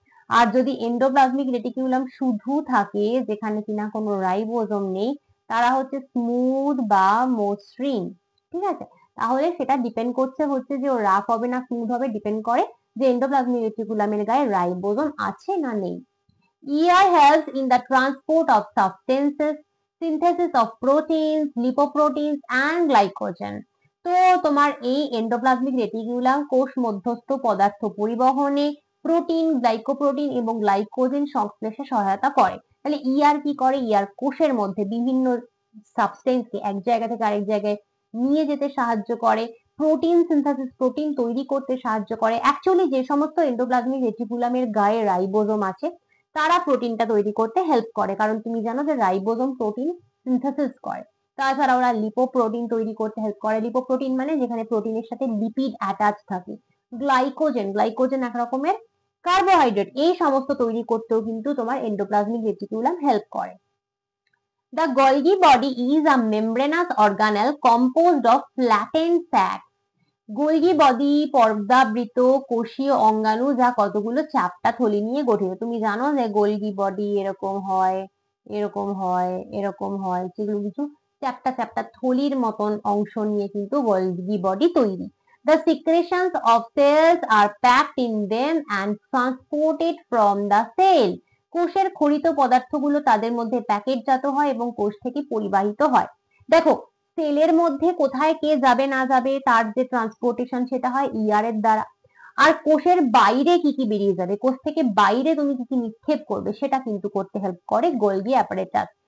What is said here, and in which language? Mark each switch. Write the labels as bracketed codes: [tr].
[bn] আর যদি endoplasmic reticulum শুধু থাকে, যেখানে কিনা কোনো রাইবোজোম নেই, তারা হচ্ছে স্মুথ বা মসৃণ। ঠিক আছে, তাহলে সেটা ডিপেন্ড করছে হচ্ছে যে ও রাফ হবে না স্মুথ হবে, ডিপেন্ড করে যে এন্ডোপ্লাজমিক রেটিকুলামের গায়ে রাইবোজোম আছে না নেই। [en] ER helps in the transport of substances, synthesis of proteins, lipoproteins and glycogen. [bn] তো তোমার এই এন্ডোপ্লাজমিক রেটিকুলাম কোষ মধ্যস্থ পদার্থ পরিবহনে প্রোটিন, গ্লাইকোপ্রোটিন এবং গ্লাইকোজেন সংশ্লেষে সহায়তা করে। তাহলে ইআর কি করে? ইআর কোষের মধ্যে বিভিন্ন সাবস্টেন্সকে এক জায়গা থেকে আরেক জায়গায় নিয়ে যেতে সাহায্য করে, প্রোটিন সিনথেসিস, প্রোটিন তৈরি করতে সাহায্য করে। অ্যাকচুয়ালি যে সমস্ত এন্ডোপ্লাজমিক রেটিকুলামের গায়ে রাইবোজোম আছে, তারা প্রোটিনটা তৈরি করতে হেল্প করে, কারণ তুমি জানো যে রাইবোজোম প্রোটিন সিনথেসিস করে। তাছাড়া ওরা লিপোপ্রোটিন তৈরি করতে হেল্প করে। লিপোপ্রোটিন মানে যেখানে প্রোটিনের সাথে লিপিড অ্যাটাচ থাকে। গ্লাইকোজেন, গ্লাইকোজেন এক রকমের কার্বোহাইড্রেট, এই সমস্ত তৈরি করতেও কিন্তু তোমার এন্ডোপ্লাজমিক রেটিকুলাম হেল্প করে। [en] The Golgi body is a membranous organelle composed of flattened sac. [bn] Golgi body পর্দাবৃত কোষীয় অঙ্গাণু, যা কতগুলো চ্যাপ্টা থলি নিয়ে গঠিত। তুমি জানো যে গোলগি বডি এরকম হয়, এরকম হয়, এরকম হয়, সেগুলো কিছু চ্যাপ্টা চ্যাপ্টা থলির মতন অংশ নিয়ে কিন্তু গোলগি বডি তৈরি। [en] The secretions of cells are packed in them and transported from the cell. [bn] কোষের ক্ষরিত পদার্থগুলো তাদের মধ্যে প্যাকেটজাত হয় এবং কোষ থেকে পরিবাহিত হয়। দেখো, সেলের মধ্যে কোথায় কে যাবে না যাবে তার যে ট্রান্সপোর্টেশন, সেটা হয় ইআর এর দ্বারা। আর কোষের বাইরে কি কি বেরিয়ে যাবে, কোষ থেকে বাইরে তুমি কি কি নিক্ষেপ করবে, সেটা কিন্তু করতে হেল্প করে গোলগি অ্যাপারেটাস।